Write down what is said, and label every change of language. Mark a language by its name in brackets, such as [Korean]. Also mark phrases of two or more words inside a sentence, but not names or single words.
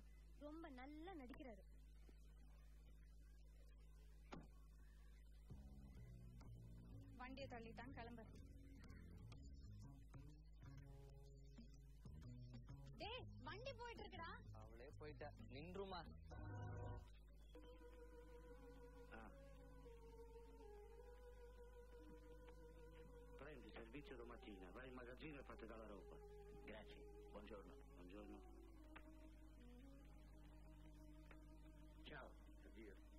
[Tamil] ரொம்ப நல்லா நடிக்கிறாரு. வண்டியை தள்ளிட்டான், கிளம்பு. டேய் வண்டி போயிட்டு இருக்குடா. அவளே போயிட்டா. நின்றுமா. [Italian] Prendi servizio domattina, vai in magazzino e fate dalla roba. Grazie, buongiorno, buongiorno. Ciao, addio.